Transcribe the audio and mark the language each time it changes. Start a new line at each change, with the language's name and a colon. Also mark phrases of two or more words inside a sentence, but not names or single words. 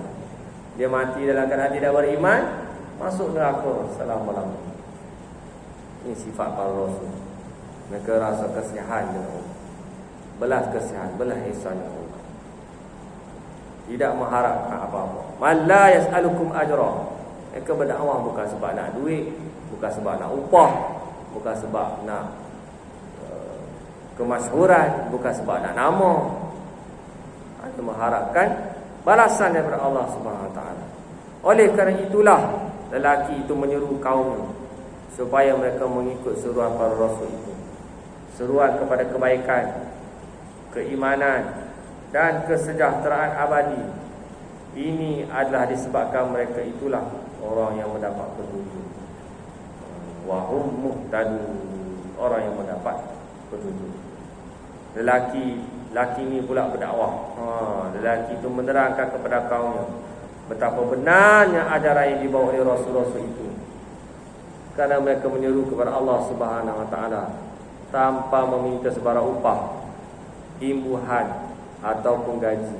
Malay: Dia mati dalam keadaan tidak beriman, masuk neraka selama-lamanya. Ini sifat para rasul. Mereka rasa kasihan dengan umat. belas kasihan, belas ihsan Allah. Tidak mengharapkan apa-apa.
Arabic: من لا يسألكم أجرا.
Malay: Mereka berdakwah bukan sebab nak duit, bukan sebab nak upah, bukan sebab nak kemasyhuran, bukan sebab nak nama. Mereka mengharapkan balasan daripada Allah
Arabic: سبحانه وتعالى.
Malay: Oleh kerana itulah lelaki itu menyeru kaumnya supaya mereka mengikut seruan para rasul itu. Seruan kepada kebaikan, keimanan dan kesejahteraan abadi. Ini adalah disebabkan mereka itulah orang yang mendapat petunjuk.
Arabic: وهم مهتدون,
Malay: orang yang mendapat petunjuk. Lelaki ini pula berdakwah. Lelaki itu menerangkan kepada kaumnya betapa benarnya ajaran yang dibawa oleh rasul-rasul itu. Kerana mereka menyeru kepada Allah
Arabic: سبحانه وتعالى
Malay: tanpa meminta sebarang upah, imbuhan ataupun gaji.